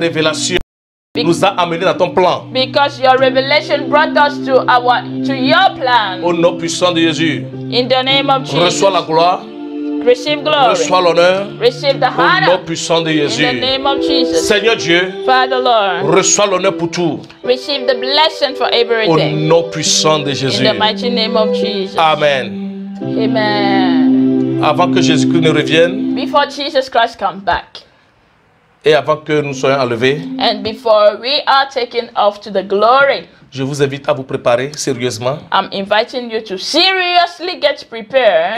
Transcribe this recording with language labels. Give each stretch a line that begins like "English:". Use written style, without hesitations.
French: révélation nous a amenés dans ton plan.
English: Because your revelation brought us to your plan.
French: Au nom puissant de Jésus,
English: In the name of Jesus.
French: reçois la gloire,
English: Receive glory.
French: reçois l'honneur.
English: Receive the
French: Au nom
English: honor.
French: puissant de
English: In the
French: Jésus.
English: name of Jesus.
French: Seigneur Dieu,
English: Father Lord.
French: reçois l'honneur pour tout.
English: Receive the blessing for
French: Au
English: everything.
French: nom puissant de
English: In
French: Jésus.
English: the mighty name of Jesus. Amen. Amen.
French: Avant que Jésus-Christ ne revienne
English: Before Jesus Christ comes back,
French: et avant que nous soyons enlevés,
English: and before we are taken off to the glory,
French: je vous invite à vous préparer sérieusement
English: I'm inviting you to seriously get prepared